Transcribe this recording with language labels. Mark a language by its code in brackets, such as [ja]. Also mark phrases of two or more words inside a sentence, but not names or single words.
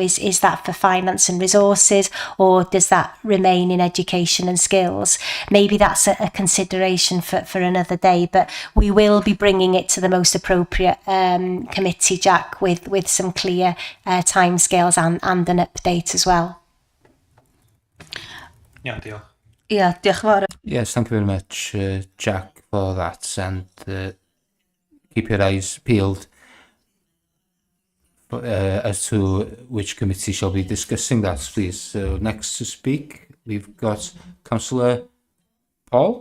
[en] Is that for finance and resources, or does that remain in education and skills? Maybe that's a consideration for another day, but we will be bringing it to the most appropriate committee, Jack, with some clear timescales and an update as well. Yeah, deal. Yeah, [cy] diolch yn fawr. [en] Yes, thank you very much, Jack, for that, and keep your eyes peeled as to which committee shall be discussing that, please. So next to speak, we've got Councillor Paul.